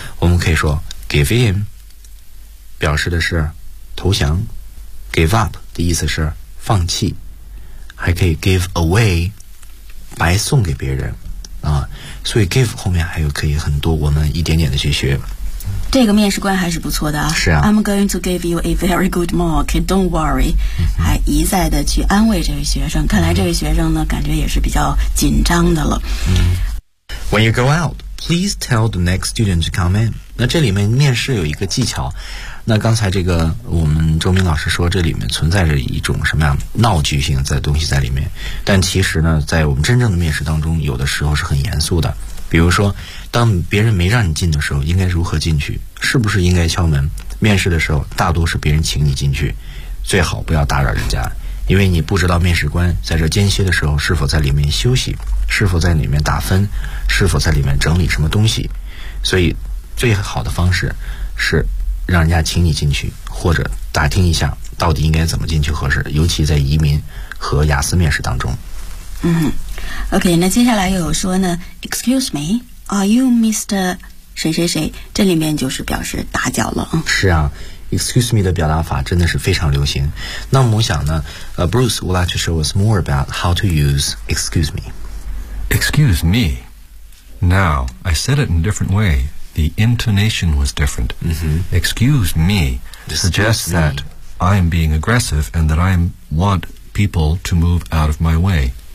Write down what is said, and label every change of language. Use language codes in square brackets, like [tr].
[zh] 我们可以说 give in 表示的是投降，give up 的意思是放弃，还可以 give away 白送给别人啊，所以 give 后面还有可以很多，我们一点点的去学。这个面试官还是不错的啊。是啊。 [en] I'm going to give you a very good mark. Don't worry. [zh] 还一再的去安慰这位学生，看来这位学生呢，感觉也是比较紧张的了。 [en] When you go out, please tell the next student to come in. [zh] 那这里面面试有一个技巧。那刚才这个我们周明老师说这里面存在着一种什么样闹剧性的东西在里面，但其实呢在我们真正的面试当中有的时候是很严肃的，比如说当别人没让你进的时候应该如何进去，是不是应该敲门，面试的时候大多是别人请你进去，最好不要打扰人家，因为你不知道面试官在这间歇的时候是否在里面休息，是否在里面打分，是否在里面整理什么东西，所以最好的方式是让人家请你进去，或者打听一下到底应该怎么进去合适，尤其在移民和雅思面试当中。 OK， 那接下来又有说呢 ， [en] Excuse me, are you Mr. [zh] 谁谁谁？这里面就是表示打搅了。是啊 ，Excuse me 的表达法真的是非常流行。那么我想呢， [en] Bruce would like to show us more about how to use Excuse me. Excuse me. Now I said it in a different way. The intonation was different. Excuse me suggests that I am being aggressive and that I want people to move out of my way.